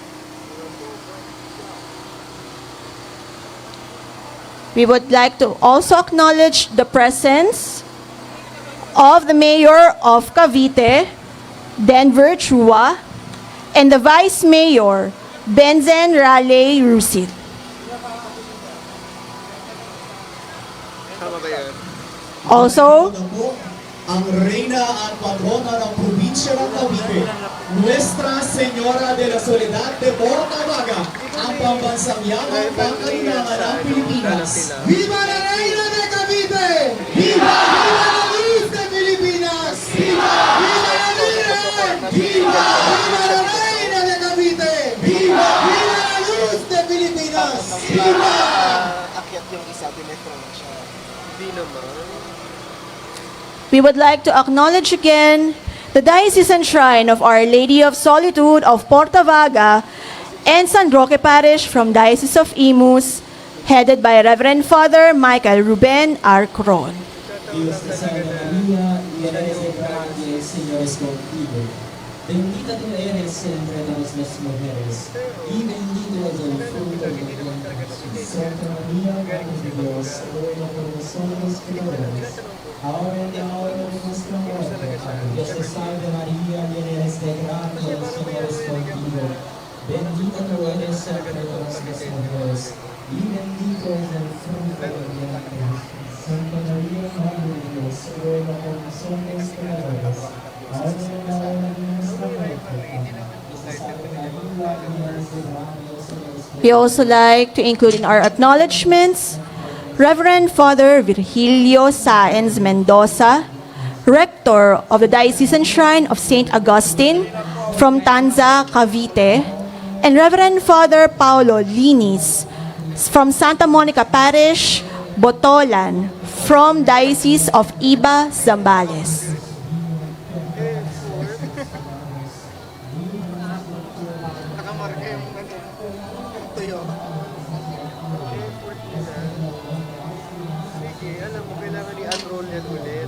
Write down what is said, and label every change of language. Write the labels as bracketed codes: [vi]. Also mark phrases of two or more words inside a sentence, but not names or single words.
[en] We would like to also acknowledge the presence of the Mayor of Cavite, Denver Chua, and the Vice Mayor, Benzen Raleigh Rusit. [tl] Tama ba yan? Also, ang Reyna at Patrona ng Probinsya ng Cavite, [es] Nuestra Señora de la Soledad de Portavaga, [tl] ang pambansang yamang pangkalinangan ng Pilipinas. [es] Viva la Reina de Cavite! Viva! Viva la Luz de Pilipinas! Viva! Viva la Virgen! Viva! Viva la Reina de Cavite! Viva! Viva la Luz de Pilipinas! Viva! [tl] Akyat yung isa, dinetro na siya. Hindi naman. [en] we would like to acknowledge again the Diocesan Shrine of Our Lady of Solitude of Portavaga and San Roque Parish from Diocese of Imus, headed by Reverend Father Michael Ruben R. Cron. [es] Dios te salve María, llena eres de gracia, el Señor es contigo. Bendita tú eres entre todas las mujeres, y bendito es el fruto de tu vientre Jesús. Santa María, Madre de Dios, ruega por nosotros pecadores, ahora y en la hora de nuestra muerte. Amén. Dios te salve María, llena eres de gracia, el Señor es contigo. Bendita tú eres entre todas las mujeres, y bendito es el fruto de tu vientre Jesús. Santa María, Madre de Dios, ruega por nosotros pecadores, ahora y en la hora de nuestra muerte. Amén. Dios te salve María, llena eres de gracia, el Señor es contigo. [en] We also like to include in our acknowledgements Reverend Father Virgilio Saenz Mendoza, Rector of the Diocesan Shrine of St. Augustine from Tanza, Cavite, and Reverend Father Paulo Linis from Santa Monica Parish, Botolan, from Diocese of Iba, Zambales. [tl] Nakamarka yung tuyo. Sige, alam mo, kailangan i-unroll yan ulit.